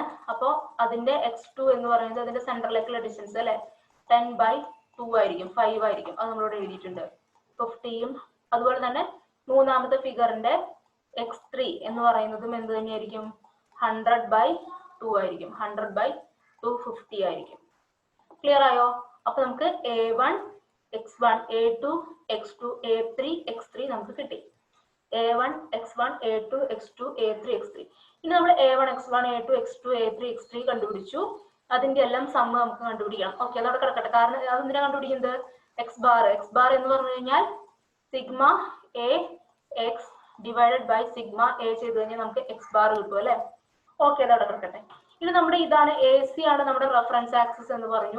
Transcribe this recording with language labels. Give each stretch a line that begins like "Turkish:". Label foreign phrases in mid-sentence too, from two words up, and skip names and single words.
Malayalam: അപ്പൊ അതിന്റെ x2 എന്ന് പറയുന്നത് അതിന്റെ സെന്ററിലേക്കുള്ള ഡിസ്റ്റൻസ് അല്ലെ, 10/2 ആയിരിക്കും, 5 ആയിരിക്കും. അത് നമ്മളിവിടെ എഴുതിയിട്ടുണ്ട്, 50യും. അതുപോലെ തന്നെ മൂന്നാമത്തെ ഫിഗറിന്റെ x3 എന്ന് പറയുന്നതും എന്ത് തന്നെയായിരിക്കും, 100/2 ആയിരിക്കും. 100/2 50 ആയിരിക്കും. ക്ലിയർ ആയോ? അപ്പൊ നമുക്ക് a1 x1 a2 x2 a3 x3 നമുക്ക് കിട്ടി. a1 x1 a2 x2 a3 x3. ഇനി നമ്മൾ a1 x1 a2 x2 a3 x3 കണ്ടുപിടിച്ചു. അതിന്റെ എല്ലാം സമ്മ് നമുക്ക് കണ്ടുപിടിക്കണം. ഓക്കെ, അതവിടെ കിടക്കട്ടെ. കാരണം അതെന്തിനാ കണ്ടുപിടിക്കുന്നത്, എക്സ് ബാർ എന്ന് പറഞ്ഞു കഴിഞ്ഞാൽ
English: sigma A X divided by sigma A
Malayalam: ചെയ്ത് കഴിഞ്ഞാൽ നമുക്ക് എക്സ് ബാർ കിട്ടും അല്ലെ. ഓക്കെ, അതവിടെ കിടക്കട്ടെ. ഇനി നമ്മുടെ ഇതാണ് എ സി ആണ് നമ്മുടെ
English: reference axis
Malayalam: എന്ന് പറഞ്ഞു.